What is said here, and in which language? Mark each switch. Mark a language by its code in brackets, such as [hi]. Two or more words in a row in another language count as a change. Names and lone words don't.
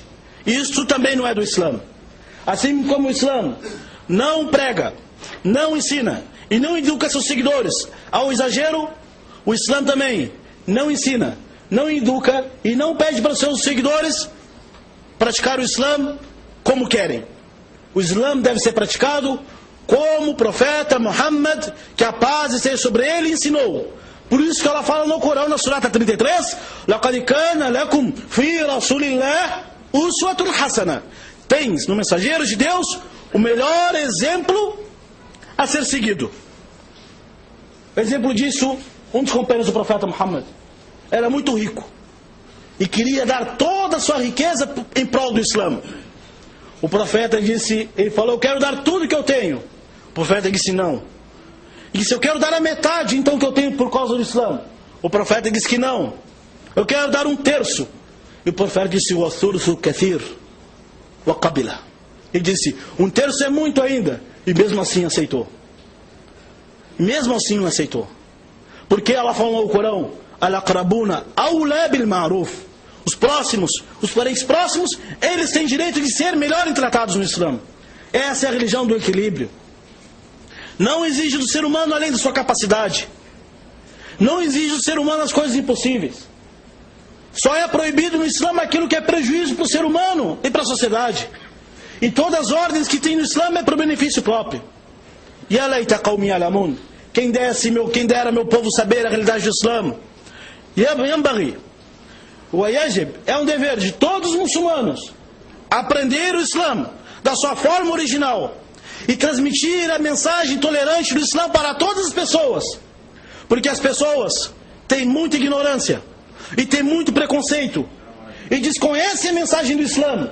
[pt] Isso também não é do Islã. Assim como o Islã não prega, não ensina e não educa seus seguidores ao exagero, o Islã também não ensina, não educa e não pede para os seus seguidores praticar o Islã como querem. O Islã deve ser praticado como o profeta Muhammad, que a paz esteja sobre ele, ensinou. Por isso que ela fala no Corão, na Surata 33, [ar] لَقَدْ كَانَ لَكُمْ فِي رَسُولِ اللَّهِ أُسْوَةٌ حَسَنَةٌ. [pt] Tens no mensageiro de Deus o melhor exemplo a ser seguido. Exemplo disso, um dos companheiros do profeta Muhammad era muito rico e queria dar toda a sua riqueza em prol do Islã. O profeta disse, ele falou, eu quero dar tudo que eu tenho. O profeta disse não. Ele disse, eu quero dar a metade então que eu tenho por causa do Islã. O profeta disse que não. Eu quero dar 1/3. E o profeta disse, [ar] والثلث كثير وقبل. [pt] Ele disse, 1/3 é muito ainda. E mesmo assim aceitou. Mesmo assim não aceitou. Porque ela falou no Corão, [ar] الأقربون أولى بالمعروف. [pt] Os próximos, os parentes próximos, eles têm direito de ser melhor tratados no Islã. Essa é a religião do equilíbrio. Não exige do ser humano além da sua capacidade. Não exige do ser humano as coisas impossíveis. Só é proibido no Islã aquilo que é prejuízo para o ser humano e para a sociedade. E todas as ordens que tem no Islã é para o benefício próprio. [ar] يا ليت قومي يعلمون. [pt] Quem dera meu povo saber a realidade do Islã. [ar] ينبغي ويجب, [pt] é um dever de todos os muçulmanos aprender o Islã da sua forma original e transmitir a mensagem tolerante do Islã para todas as pessoas. Porque as pessoas têm muita ignorância e têm muito preconceito e desconhecem a mensagem do Islã.